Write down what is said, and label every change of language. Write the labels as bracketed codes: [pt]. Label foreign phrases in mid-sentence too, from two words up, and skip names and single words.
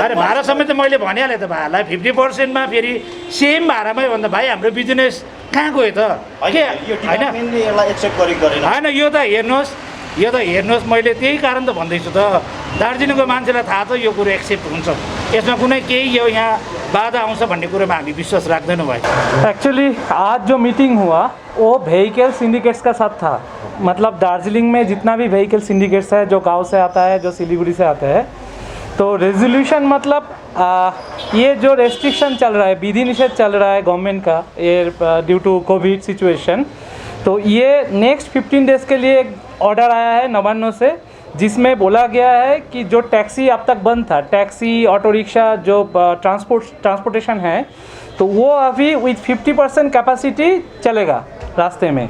[ne] अरे भाडा समेत मैले भनिहालेँ त भाइहरूलाई 50%मा फेरि सेम भाडामै भन्दा भाइ हाम्रो बिजनेस कहाँ गयो त? के होइन होइन यो त हेर्नुहोस् मैले त्यही कारण त भन्दैछु त, दार्जिलिङको मान्छेलाई थाहा छ यो कुरो एक्सेप्ट हुन्छ, यसमा कुनै केही यो यहाँ बाधा आउँछ भन्ने कुरोमा हामी विश्वास राख्दैनौँ भाइ। [hi] एक्चुअली आज जो मीटिंग हुआ वो [en] vehicle syndicates [hi] का साथ था, मतलब दार्जिलिंग में जितना भी [en] vehicle syndicates [hi] है जो गांव से आता है, जो सिलीगुड़ी से आता है, तो रेजोल्यूशन मतलब ये जो रेस्ट्रिक्शन चल रहा है, विधि निषेध चल रहा है गवर्नमेंट का ये [en] due to covid situation, [hi] तो ये [en] next 15 days [hi] के लिए एक ऑर्डर आया है नवान्नों से, जिसमें बोला गया है कि जो टैक्सी अब तक बंद था, [en] taxi auto rickshaw [hi] जो ट्रांसपोर्टेशन है, तो वो अभी [en] with 50% capacity [hi] चलेगा रास्ते में।